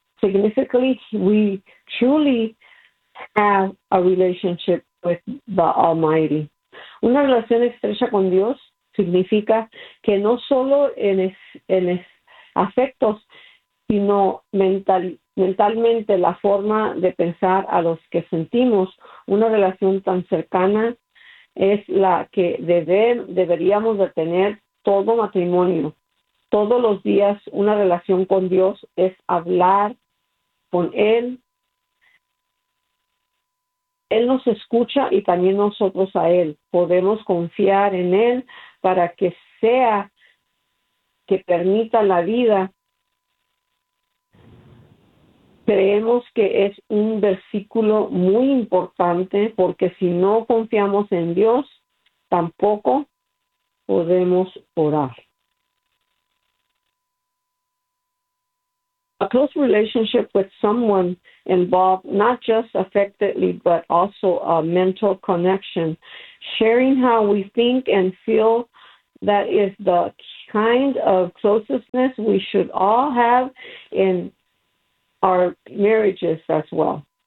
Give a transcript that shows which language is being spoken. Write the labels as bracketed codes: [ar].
[en] Significantly, we truly have a relationship with the Almighty. [es] Una relación estrecha con Dios significa que no solo en afectos, sino mentalmente, la forma de pensar a los que sentimos, una relación tan cercana es la que deberíamos de tener todo matrimonio. Todos los días, una relación con Dios es hablar con Él. Él nos escucha y también nosotros a Él. Podemos confiar en Él para que sea que permita la vida Creemos que es un versículo muy importante porque si no confiamos en Dios, tampoco podemos orar. [en] A close relationship with someone involved not just affectively, but also a mental connection. Sharing how we think and feel, that is the kind of closeness we should all have in our marriages as well.